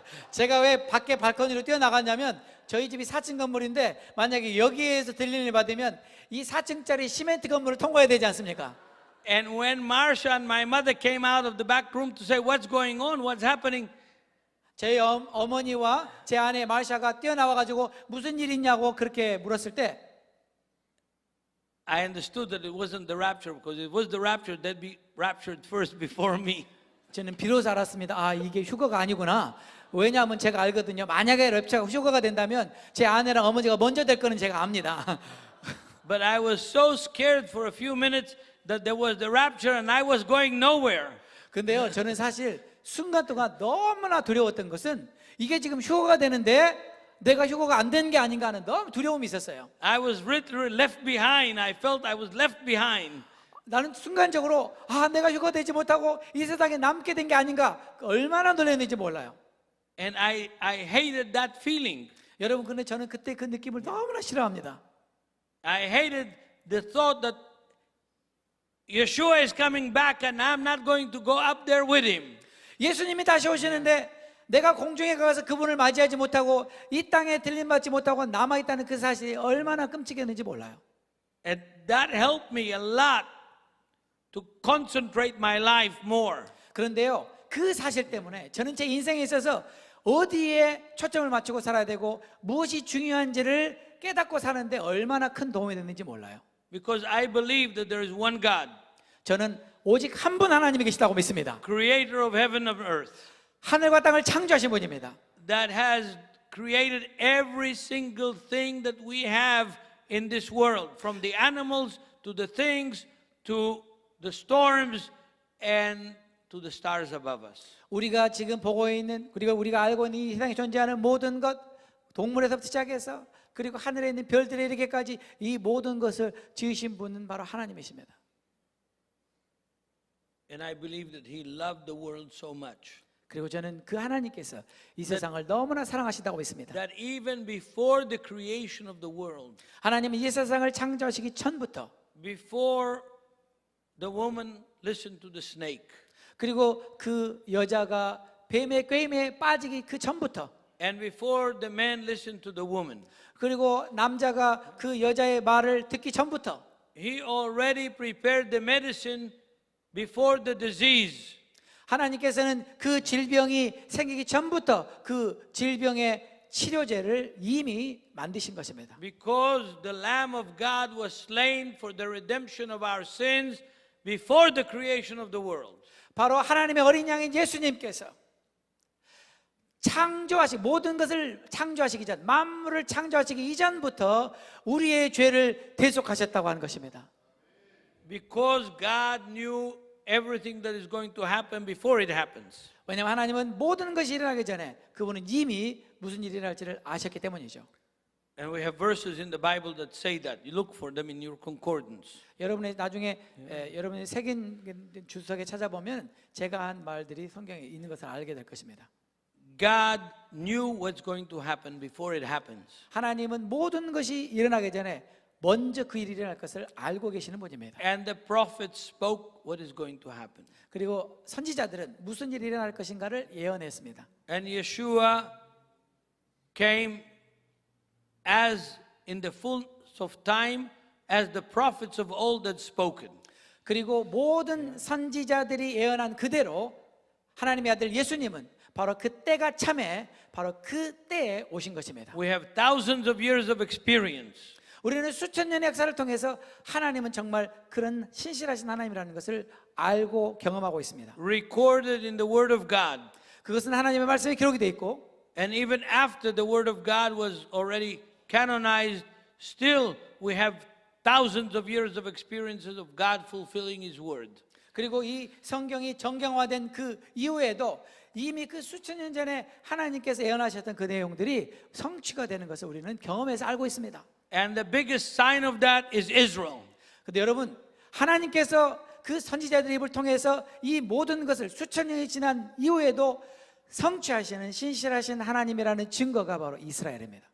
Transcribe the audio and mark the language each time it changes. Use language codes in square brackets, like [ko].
[ko] 제가 왜 밖에 발코니로 뛰어나갔냐면 저희 집이 4층 건물인데 만약에 여기에서 들리는 받으면 이 4층짜리 시멘트 건물을 통과해야 되지 않습니까? [en] And when Marcia and my mother came out of the back room to say, what's going on, what's happening? [ko] 저희 어머니와 제 아내 마샤가 뛰어나와가지고 무슨 일 있냐고 그렇게 물었을 때 [en] I understood that it wasn't the rapture because if it was the rapture, they'd be raptured first before me. [ko] 저는 비로소 알았습니다. 아, 이게 휴거가 아니구나. 왜냐하면 제가 알거든요. 만약에 랩처가 휴거가 된다면 제 아내랑 어머니가 먼저 될 거는 제가 압니다. [en] But I was so scared for a few minutes that there was the rapture and I was going nowhere. [ko] 근데요, 저는 사실 순간 동안 너무나 두려웠던 것은 이게 지금 휴거가 되는데 내가 휴거가 안 된 게 아닌가 하는 너무 두려움이 있었어요. [en] I was literally left behind. I felt I was left behind. [ko] 나는 순간적으로 아, 내가 휴거되지 못하고 이 세상에 남게 된 게 아닌가, 얼마나 놀랐는지 몰라요. [en] And I hated that feeling. [ko] 여러분, 근데 저는 그때 그 느낌을 너무나 싫어합니다. [en] I hated the thought that Yeshua is coming back and I'm not going to go up there with him. [ko] 예수님이 다시 오시는데 내가 공중에 가서 그분을 맞이하지 못하고 이 땅에 들림받지 못하고 남아있다는 그 사실이 얼마나 끔찍했는지 몰라요. [en] And that helped me a lot to concentrate my life more. [ko] 그런데요, 그 사실 때문에 저는 제 인생에 있어서 어디에 초점을 맞추고 살아야 되고 무엇이 중요한지를 깨닫고 사는데 얼마나 큰 도움이 됐는지 몰라요. [en] Because I believe that there is one God, [ko] 저는 오직 한 분 하나님이 계시다고 믿습니다. [en] creator of heaven and earth, [ko] 하늘과 땅을 창조하신 분입니다. [en] that has created every single thing that we have in this world, from the animals to the things to the storms and to the stars above us. [ko] 우리가 지금 보고 있는, 그리고 우리가 알고 있는 이 세상에 존재하는 모든 것, 동물에서부터 시작해서 그리고 하늘에 있는 별들에 이르기까지 이 모든 것을 지으신 분은 바로 하나님이십니다. [en] And I believe that He loved the world so much [ko] 그리고 저는 그 하나님께서 이 세상을 너무나 사랑하신다고 믿습니다. [en] that even before the creation of the world, [ko] 하나님은 이 세상을 창조하시기 전부터, [en] before the woman listened to the snake, [ko] 그리고 그 여자가 뱀의 꾀임에 빠지기 그 전부터, [en] and before the man listened to the woman, [ko] 그리고 남자가 그 여자의 말을 듣기 전부터 [en] He already prepared the medicine before the disease. [ko] 하나님께서는 그 질병이 생기기 전부터 그 질병의 치료제를 이미 만드신 것입니다. [en] Because the Lamb of God was slain for the redemption of our sins before the creation of the world. [ko] 바로 하나님의 어린 양인 예수님께서 모든 것을 창조하시기 전, 만물을 창조하시기 이전부터 우리의 죄를 대속하셨다고 하는 것입니다. [en] Because God knew everything that is going to happen before it happens. [ko] 왜냐하면 하나님은 모든 것이 일어나기 전에 그분은 이미 무슨 일이 일어날지를 아셨기 때문이죠. [en] And we have verses in the Bible that say that. You look for them in your concordance. [ko] 여러분이 나중에 여러분이 새긴 주석에 찾아보면 제가 한 말들이 성경에 있는 것을 알게 될 것입니다. [en] God knew what's going to happen before it happens. [ko] 하나님은 모든 것이 일어나기 전에 먼저 그 일이 일어날 것을 알고 계시는 분입니다. [en] And the prophets spoke what is going to happen. [ko] 그리고 선지자들은 무슨 일이 일어날 것인가를 예언했습니다. [en] And Yeshua came as in the fullness of time as the prophets of old had spoken. [ko] 그리고 모든 선지자들이 예언한 그대로 하나님의 아들 예수님은 바로 그 때가 참에 바로 그 때에 오신 것입니다. [en] We have thousands of years of experience. [ko] 우리는 수천 년의 역사를 통해서 하나님은 정말 그런 신실하신 하나님이라는 것을 알고 경험하고 있습니다. [en] Recorded in the Word of God. [ko] 그것은 하나님의 말씀에 기록이 되어 있고, [en] And even after the Word of God was already canonized, still we have thousands of years of experiences of God fulfilling His Word. [ko] 그리고 이 성경이 정경화된 그 이후에도 이미 그 수천 년 전에 하나님께서 예언하셨던 그 내용들이 성취가 되는 것을 우리는 경험해서 알고 있습니다. [en] And the biggest sign of that is Israel. [ko] 근데 여러분, 하나님께서 그 선지자들의 입을 통해서 이 모든 것을 수천 년이 지난 이후에도 성취하시는 신실하신 하나님이라는 증거가 바로 이스라엘입니다.